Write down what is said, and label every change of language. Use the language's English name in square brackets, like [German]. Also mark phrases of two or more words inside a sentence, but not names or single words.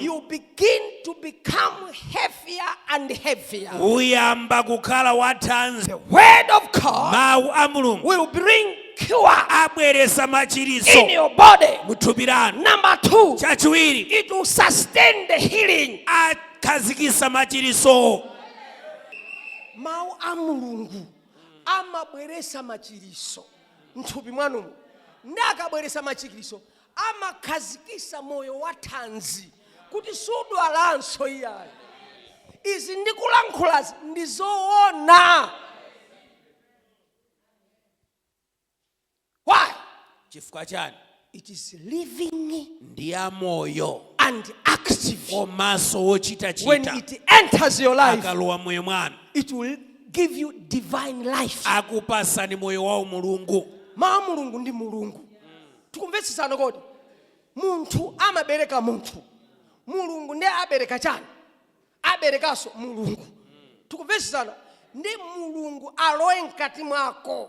[English] You begin to become heavier and heavier. The word of God will bring cure in your body. Number two, it will sustain the healing. [Nyanja] Mau amulungu amabweresa machiriso mthupi mwanu ndakabweresa machiriso amakazikisa moyo wa tanzi kuti sudwalanso iyayi. Izi ndikulankhulazi ndizoona. [English] Why? It is living and active. When it enters your life, it will give you divine life. [Nyanja] Mulungu ndi mulungu. Tukumvetsesana kodi. Munthu amabereka munthu. Mulungu ndiye abereka chani. Aberekaso mulungu. Tukumvetsesana ndi mulungu alowe mkati mwako.